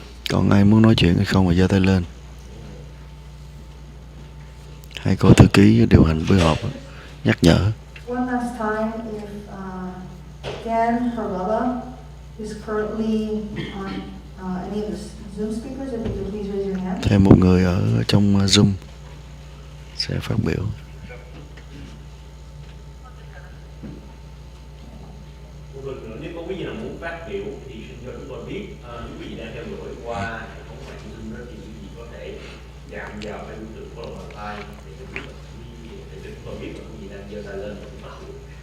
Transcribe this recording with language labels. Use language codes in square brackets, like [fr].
[vi] Còn ai muốn nói chuyện hay không mà giơ tay lên. Hai cô thư ký điều hành buổi họp nhắc nhở. [en] One last time, if Dan Harvella is currently on any of the Zoom speakers, if you could please raise your hand. [vi] Thêm một người ở trong Zoom sẽ phát biểu. Một lần nữa, nếu có quý vị nào muốn phát biểu thì xin cho chúng tôi biết. Nếu quý vị đang theo dõi qua hệ thống mạng Zoom đó thì quý vị có thể chạm vào cái biểu tượng PhoBolsaTV để chúng tôi biết là quý vị đang giơ tay lên và phát biểu.